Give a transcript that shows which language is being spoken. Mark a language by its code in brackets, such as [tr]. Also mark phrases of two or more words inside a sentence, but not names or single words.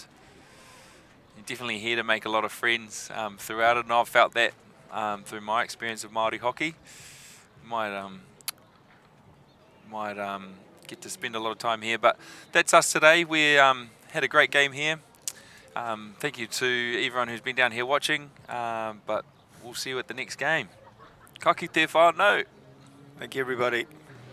[en] You're definitely here to make a lot of friends throughout it, and I've felt that through my experience of Māori hockey. Might get to spend a lot of time here, but that's us today. We had a great game here. Thank you to everyone who's been down here watching, but we'll see you at the next game. [mi] Ka kite whānau. [en] Thank you, everybody.